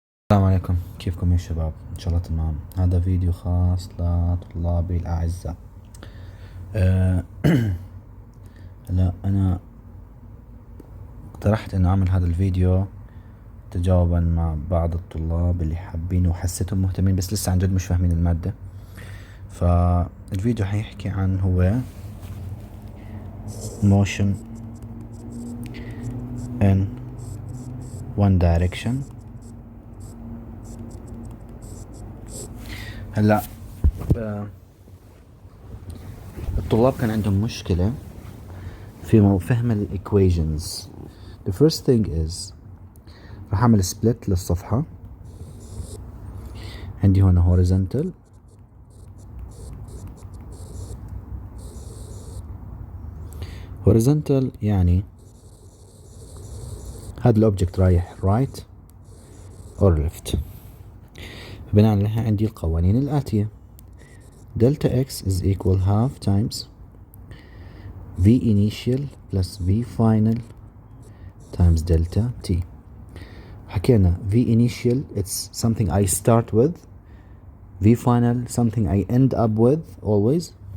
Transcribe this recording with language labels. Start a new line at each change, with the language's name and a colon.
Arabic: السلام عليكم، كيفكم يا شباب؟ إن شاء الله تمام. هذا فيديو خاص لطلابي الأعزاء. هلا أنا اقترحت إنه أعمل هذا الفيديو تجاوبا مع بعض الطلاب اللي حابين وحسيتهم مهتمين بس لسه عن جد مش فاهمين المادة. فالفيديو حيحكي عن هو
English: motion in one direction.
Arabic: هلا الطلاب كان عندهم مشكلة في فهم ال equations.
English: The first thing is
Arabic: راح أعمل
English: split للصفحة.
Arabic: عندي هنا horizontal يعني هذا الأوبجكت رايح
English: right or left.
Arabic: بناء عليها عندي القوانين الآتية:
English: delta x is equal half times v initial plus v final times delta t. حكينا v initial it's something I start with, v final something I end up with always.